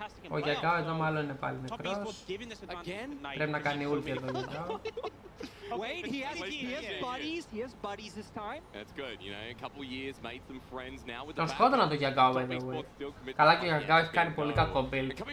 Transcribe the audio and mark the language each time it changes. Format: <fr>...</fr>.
<el>Ο Γιακάο εδώ μάλλον είναι πάλι νεκρός. Πρέπει να κάνει ulti εδώ ο Γιακάο.</el> <en>Wait, he has buddies this time. That's good, you know, a couple years, made some friends now with the</en> <el>Τον σκότωνα το Γιακάο,</el> <en>by the way.</en> <el>Καλά και ο Γιακάο έχει κάνει πολύ κακό build.</el>